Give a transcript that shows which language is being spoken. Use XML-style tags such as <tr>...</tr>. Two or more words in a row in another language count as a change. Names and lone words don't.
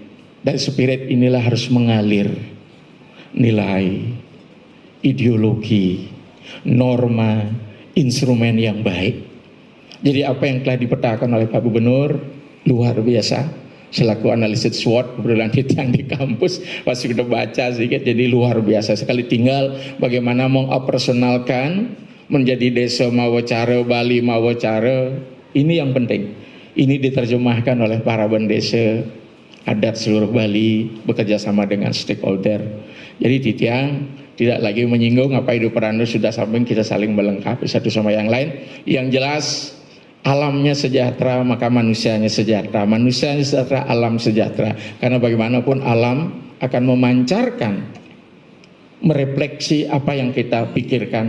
<id>Dan spirit inilah harus mengalir nilai, ideologi, norma, instrumen yang baik. Jadi apa yang telah dipetakan oleh Pak Gubernur luar biasa. Selaku analisis SWOT kebetulan yang di kampus pasti sudah baca sedikit, jadi luar biasa sekali. Tinggal bagaimana mengoperasionalkan menjadi desa mawacara, Bali mawacara. Ini yang penting. Ini diterjemahkan oleh para bendesa adat seluruh Bali bekerja sama dengan stakeholder. Jadi Titiang tidak lagi menyinggung apa Ibu Perando sudah sampaikan, kita saling melengkapi satu sama yang lain. Yang jelas alamnya sejahtera, maka manusianya sejahtera. Manusianya sejahtera, alam sejahtera. Karena bagaimanapun alam akan memancarkan, merefleksi apa yang kita pikirkan.</id>